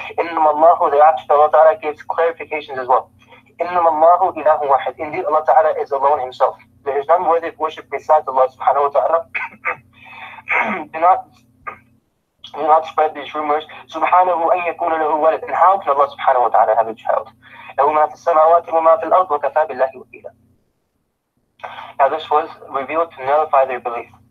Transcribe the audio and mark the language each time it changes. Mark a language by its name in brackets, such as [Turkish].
[Arabic] إِنَّمَا اللَّهُ, [English] thereafter Allah Ta'ala gives clarifications as well. [Arabic] إِنَّمَا اللَّهُ إِلَهٌ وَاحِدٌ. [English] Indeed, Allah Ta'ala is alone Himself. There is none worthy of worship besides Allah Subhanahu wa Ta'ala. Do not spread these rumors. [Arabic] Subhanahu an yakuna lahu walad. [English] And how can Allah Subhanahu wa Ta'ala have a child? [Arabic] له ما في السماوات وما في الأرض وكفى بالله وكيلا. [English] Now this was revealed to nullify their belief.